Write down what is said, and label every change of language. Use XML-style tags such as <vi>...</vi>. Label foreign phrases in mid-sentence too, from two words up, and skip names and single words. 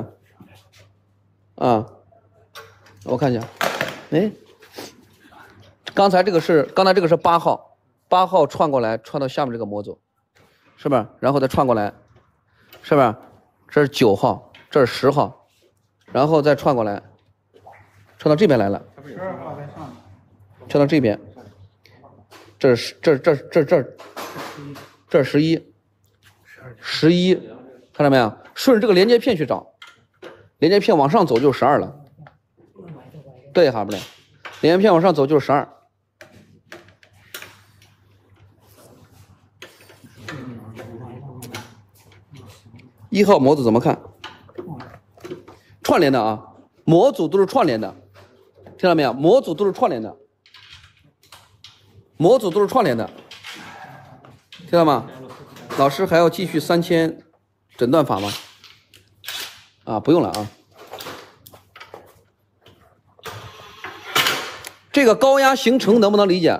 <zh>啊，我看一下，哎，剛才這個是8號，8號串過來，串到下面這個模組，是不是？然後再串過來，是不是？這是9號，這是10號，然後再串過來，串到這邊來了，串到這邊，这11，看到没有？顺着这个连接片去找，连接片往上走就12了。对，哈不对？连接片往上走就是12。1号模组怎么看？串联的啊，模組都是串聯的，聽到沒有？模組都是串聯的，模組都是串聯的，聽到嗎？老師還要繼續3000診斷法嗎？啊，不用了啊。這個高壓行程能不能理解？</zh>